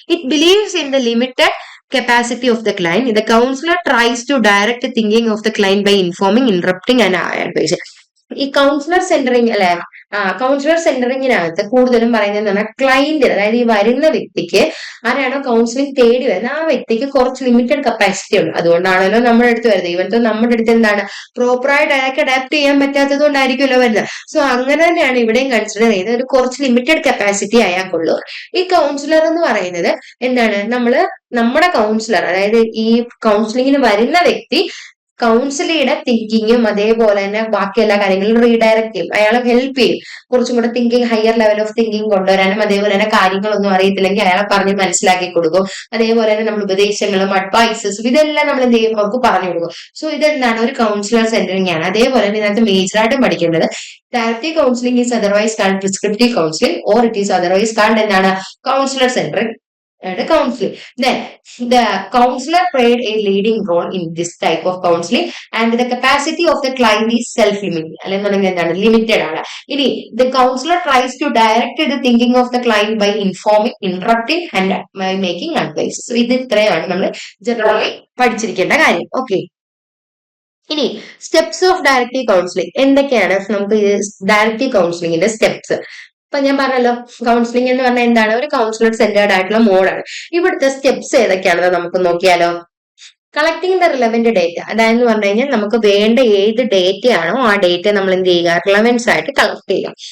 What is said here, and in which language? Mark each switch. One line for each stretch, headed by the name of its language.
English: It believes in the limited capacity of the client. The counselor tries to direct the thinking of the client by informing, interrupting and advising.
Malayalam: ഈ councillor centring അല്ലെ, councillor സെന്ററിങ്ങിനകത്ത് കൂടുതലും പറയുന്നത് എന്താണ്, client, അതായത് ഈ വരുന്ന വ്യക്തിക്ക് ആരാണോ കൗൺസിലിംഗ് തേടി വരുന്നത് ആ വ്യക്തിക്ക് കുറച്ച് ലിമിറ്റഡ് കപ്പാസിറ്റി ഉണ്ട്. അതുകൊണ്ടാണല്ലോ നമ്മുടെ അടുത്ത് വരുന്നത്. ഇവരുടെ നമ്മുടെ അടുത്ത് എന്താണ്, പ്രോപ്പറായിട്ട് അയാൾക്ക് അഡാപ്റ്റ് ചെയ്യാൻ പറ്റാത്തത് കൊണ്ടായിരിക്കുമല്ലോ വരുന്നത്. സോ അങ്ങനെ തന്നെയാണ് ഇവിടെയും കൺസിഡർ ചെയ്യുന്നത്, ഒരു കുറച്ച് ലിമിറ്റഡ് കപ്പാസിറ്റി അയാൾക്കുള്ളൂ. ഈ കൗൺസിലർ എന്ന് പറയുന്നത് എന്താണ്, നമ്മുടെ കൗൺസിലർ, അതായത് ഈ കൗൺസിലിങ്ങിന് വരുന്ന വ്യക്തി കൗൺസിലിയുടെ തിങ്കിങ്ങും അതേപോലെ തന്നെ ബാക്കി എല്ലാ കാര്യങ്ങളും റീഡയറക്ട് ചെയ്യും, അയാളെ ഹെൽപ്പ് ചെയ്യും, കുറച്ചും കൂടെ thinking
English: higher level of thinking
Malayalam: കൊണ്ടുവരാനും അതേപോലെ തന്നെ കാര്യങ്ങളൊന്നും അറിയത്തില്ലെങ്കിൽ അയാളെ പറഞ്ഞ് മനസ്സിലാക്കി കൊടുക്കും. അതേപോലെ തന്നെ നമ്മൾ ഉപദേശങ്ങളും അഡ്വൈസസും ഇതെല്ലാം നമ്മൾ എന്ത് ചെയ്യും, അവർക്ക് പറഞ്ഞു കൊടുക്കും. സോ ഇതെന്താണ്, ഒരു കൗൺസിലർ സെന്ററിംഗ് ആണ്. അതേപോലെ തന്നെ ഇതിനകത്ത് മേജറായിട്ടും പഠിക്കേണ്ടത്
English: directive counselling is otherwise called
Malayalam: prescriptive counselling or it is otherwise called എന്താണ്, councillor centring counseling.
English: Then the counselor played a leading role in this type of counseling and the capacity of the client is self-limited. Limited. The counselor tries to direct the thinking of the client by informing, interrupting and by making advice.
Malayalam: So ഇത് ഇത്രയാണ് നമ്മൾ generally പഠിച്ചിരിക്കേണ്ട കാര്യം. Okay, ഇനി
English: steps of directive counselling
Malayalam: എന്തൊക്കെയാണ്? നമുക്ക് directive കൗൺസിലിംഗിന്റെ steps ഇപ്പൊ ഞാൻ പറഞ്ഞല്ലോ, കൗൺസിലിംഗ് എന്ന് പറഞ്ഞാൽ എന്താണ്, ഒരു കൗൺസിലർ സെന്റേർഡ് ആയിട്ടുള്ള മോഡാണ്. ഇവിടുത്തെ സ്റ്റെപ്സ് ഏതൊക്കെയാണെന്ന് നമുക്ക് നോക്കിയാലോ.
English: collecting the relevant data,
Malayalam: അതായത് പറഞ്ഞു കഴിഞ്ഞാൽ നമുക്ക് വേണ്ട ഏത് ഡേറ്റ ആണോ ആ ഡേറ്റ നമ്മൾ എന്ത് ചെയ്യുക, റിലവൻസ് ആയിട്ട് കളക്ട് ചെയ്യുക.